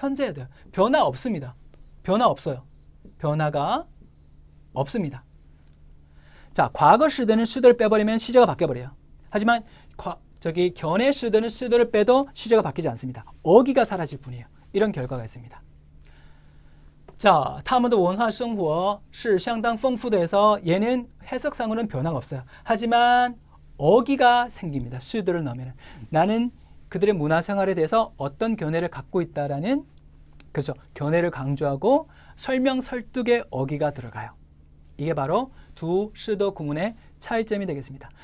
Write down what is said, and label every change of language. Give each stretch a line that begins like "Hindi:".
Korean: 현재야 돼요. 변화 없습니다. 변화 없어요. 변화가 없습니다. 자, 과거 시대는 시더를 빼버리면 시제가 바뀌어버려요. 하지만 견해 시대는 시더를 빼도 시제가 바뀌지 않습니다. 어기가 사라질 뿐이에요. 이런 결과가 있습니다.
Chinese: 자, 他们的文化生活是相当丰富的
Korean: 해서 얘는 해석상으로는 변화가 없어요. 하지만 어기가 생깁니다. 시더를 넣으면 나는 그들의 문화생활에 대해서 어떤 견해를 갖고 있다라는 그렇죠. 견해를 강조하고 설명 설득의 어기가 들어가요. 이게 바로 두 시더 구문의 차이점이 되겠습니다.